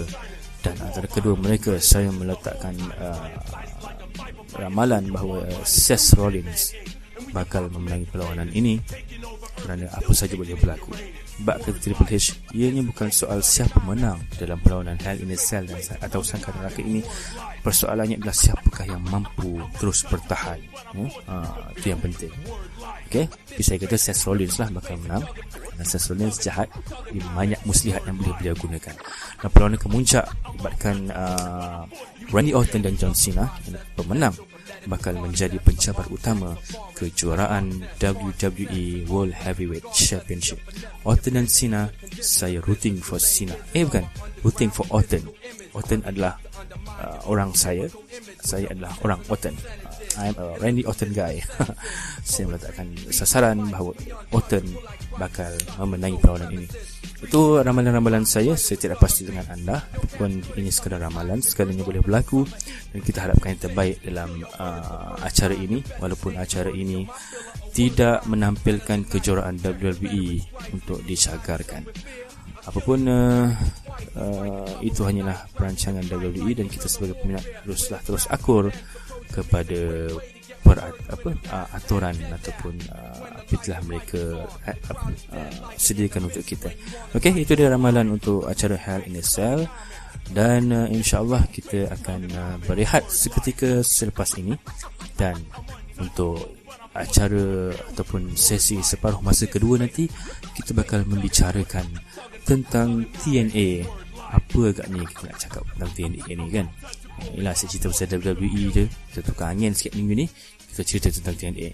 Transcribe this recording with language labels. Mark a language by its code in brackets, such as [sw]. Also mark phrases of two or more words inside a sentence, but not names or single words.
[ms] Dan antara kedua mereka, saya meletakkan ramalan bahawa Seth Rollins bakal memenangi perlawanan ini kerana apa saja boleh berlaku. Bak kata Triple H, ianya bukan soal siapa menang dalam perlawanan Hell in a Cell atau sangkar neraka ini. Persoalannya adalah siapakah yang mampu terus bertahan. Itu yang penting. Okay, tapi saya kata Seth Rollins lah bakal menang. Dan Seth Rollins jahat, banyak muslihat yang boleh beliau gunakan. Dan perlawanan kemuncak libatkan Randy Orton dan John Cena. Pemenang bakal menjadi pencabar utama kejuaraan WWE World Heavyweight Championship. Orton dan Cena, saya [en] rooting for [ms] Cena. Bukan, [en] rooting for [ms] Orton. Orton adalah orang saya adalah orang Orton. [en] I'm a Randy Orton guy. [ms] Saya meletakkan sasaran bahawa Orton bakal memenangi perlawanan ini. Itu ramalan-ramalan saya. Saya tidak pasti dengan anda, pun ini sekadar ramalan, segalanya boleh berlaku. Dan kita harapkan yang terbaik dalam acara ini. Walaupun acara ini tidak menampilkan kejuaraan WWE untuk dicagarkan. Apapun itu hanyalah perancangan WWE, dan kita sebagai peminat terus akur kepada aturan ataupun apa telah mereka sediakan untuk kita. Okey, itu dia ramalan untuk acara Hell in a Cell. Dan insya-Allah kita akan berehat seketika selepas ini. Dan untuk acara ataupun sesi separuh masa kedua nanti, kita bakal membicarakan tentang TNA. Apa agaknya kita nak cakap tentang TNA ni kan? Ialah saya cerita pasal WWE je, kita tukar angin sikit minggu ni, kita cerita tentang TNA.